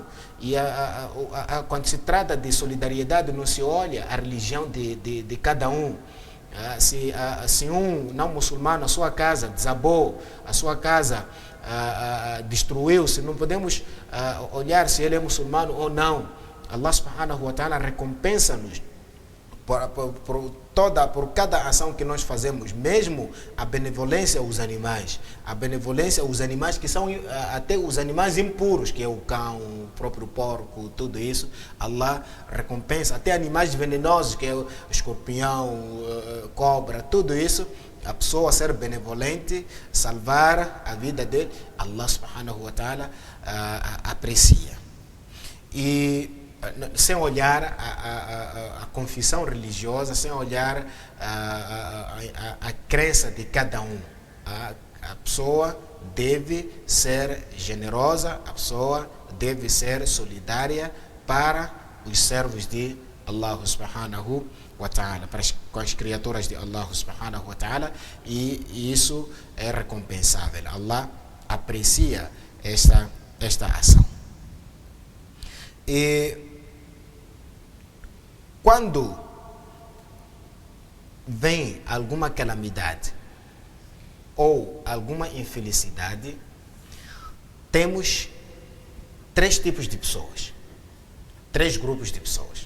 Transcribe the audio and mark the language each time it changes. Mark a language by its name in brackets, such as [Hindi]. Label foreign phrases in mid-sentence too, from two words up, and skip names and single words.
[Portuguese] E quando se trata de solidariedade, não se olha a religião de cada um. Se um não muçulmano, a sua casa desabou, a sua casa destruiu-se, não podemos olhar se ele é muçulmano ou não. [Arabic] الله سبحانه وتعالى [Portuguese] recompensa-nos por cada ação que nós fazemos, mesmo a benevolência aos animais. A benevolência aos animais que são até os animais impuros, que é o cão, o próprio porco, tudo isso. Allah recompensa. Até animais venenosos, que é o escorpião, cobra, tudo isso. A pessoa ser benevolente, salvar a vida dele, [Arabic] الله سبحانه وتعالى [Portuguese] aprecia. E sem olhar a confissão religiosa, sem olhar a crença de cada um. A pessoa deve ser generosa, a pessoa deve ser solidária para os servos de [Arabic] الله سبحانه وتعالى, [Portuguese] com as criaturas de [Arabic] الله سبحانه وتعالى, [Portuguese] e isso é recompensável. Allah aprecia esta ação. E quando vem alguma calamidade ou alguma infelicidade, temos três tipos de pessoas, três grupos de pessoas.